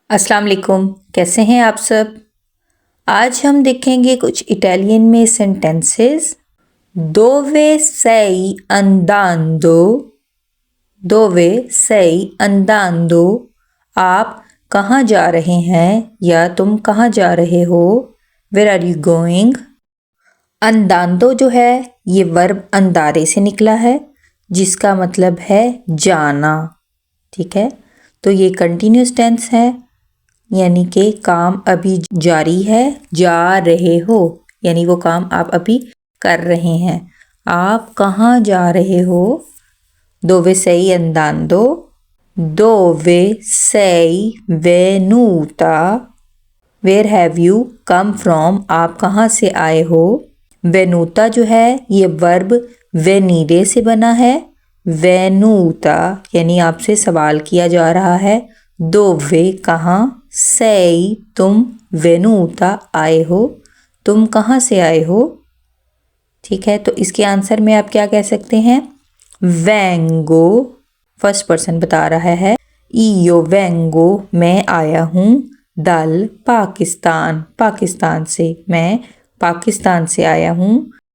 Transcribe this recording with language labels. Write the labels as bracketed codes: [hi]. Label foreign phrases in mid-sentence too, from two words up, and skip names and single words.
[ur] السلام علیکم، کیسے ہیں آپ سب؟ آج ہم دیکھیں گے کچھ اٹالین میں سینٹینسز۔ [it] Dove sei andando؟ Dove sei andando؟ [ur] آپ کہاں جا رہے ہیں یا تم کہاں جا رہے ہو؟ [en] Where are you going؟ [ur] andando جو ہے یہ ورب اندارے سے نکلا ہے جس کا مطلب ہے جانا، ٹھیک ہے؟ تو یہ [en] continuous tense [ur] ہے، یعنی کہ کام ابھی جاری ہے، جا رہے ہو یعنی وہ کام آپ ابھی کر رہے ہیں۔ آپ کہاں جا رہے ہو؟ [it] Dove sei andando؟ Dove sei venuta؟ [en] Where have you come from؟ [ur] آپ کہاں سے آئے ہو؟ venuta جو ہے یہ ورب venire سے بنا ہے۔ venuta یعنی آپ سے سوال کیا جا رہا ہے۔ dove کہاں، sei تم، venuta آئے ہو، تم کہاں سے آئے ہو، ٹھیک ہے؟ تو اس کے آنسر میں آپ کیا کہہ سکتے ہیں؟ vengo، [en] first person [ur] بتا رہا ہے، [it] io vengo [ur] میں آیا ہوں، dal پاکستان، پاکستان سے، میں پاکستان سے آیا ہوں،